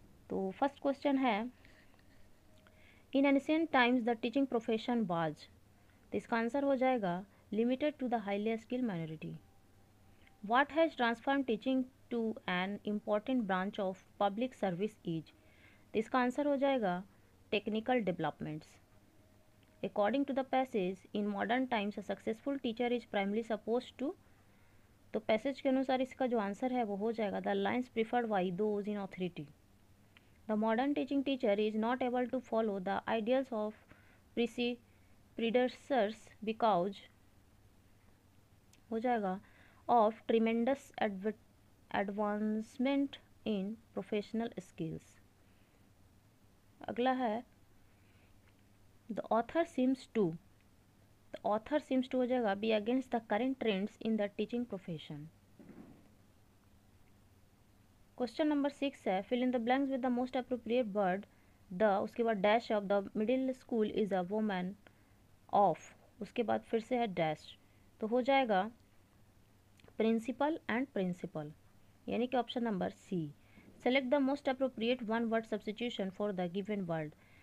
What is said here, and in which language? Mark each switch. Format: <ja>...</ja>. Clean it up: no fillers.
<en>तो first question है, in ancient times the teaching profession was.</en> <hi>तो इसका आंसर हो जाएगा</hi> <en>Limited to the highly skilled minority. What has transformed teaching to an important branch of public service is?</en> <hi>तो इसका answer हो जाएगा</hi> <en>Technical developments. According to the passage, in modern times a successful teacher is primarily suppose to.</en> <hi>तो passage के अनुसार इसका जो answer है वो हो जाएगा</hi> <en>The lines preferred by those in authority. The modern teaching teacher is not able to follow the ideals of predecessors because</en> <hi>हो जाएगा</hi> <en>of tremendous advancement in professional skills.</en> <hi>अगला है</hi> <en>the author seems to</en> <hi>हो जाएगा</hi> <en>be against the current trends in the teaching profession. Question number 6 है, fill in the blanks with the most appropriate word. the</en> <hi>उसके बाद</hi> <en>dash of the middle school is a woman of,</en> <hi>उसके बाद फिर से है</hi> <en>dash,</en> <hi>तो हो जाएगा</hi> <en>principal and principal,</en> <hi>यानी कि</hi> <en>Option number C. Select the most appropriate one word substitution for the given word.</en>